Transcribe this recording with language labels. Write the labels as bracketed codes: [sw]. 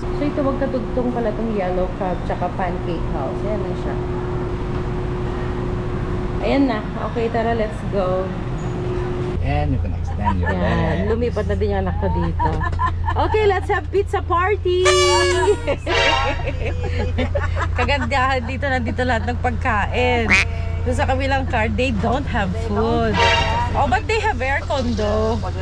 [tl] So ito, magkatugtong pala itong yellow cub, tsaka pancake house. Ayan na siya. Ayan na. Okay, tara, [en] let's go. And you can extend your [tl] Yan, lumipat na din yung anak ko dito. [en] Okay, let's have pizza party! [tl] Kagandahan dito, nandito lahat ng pagkain. Doon sa kabilang [en] car, they don't have food. Oh, but they have aircon though.